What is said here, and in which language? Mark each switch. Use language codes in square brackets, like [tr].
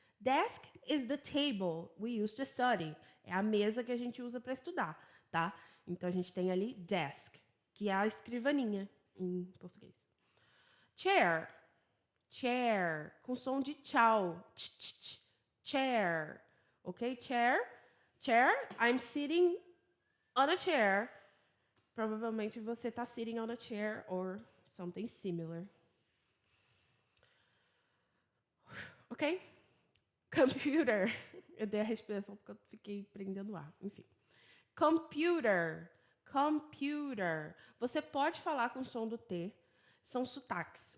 [en] Desk is the table we use to study. [pt] É a mesa que a gente usa para estudar, tá? Então a gente tem ali desk, que é a escrivaninha em português. [en] Chair. Chair, [pt] com som de tchau. [en] Chair. Ok? Chair. Chair, I'm sitting on a chair. [pt] Provavelmente você está [en] sitting on a chair or something similar. [pt] Ok? Computer. Eu dei a respiração porque eu fiquei prendendo ar. Enfim. Computer. Computer. Você pode falar com o som do T. São sotaques.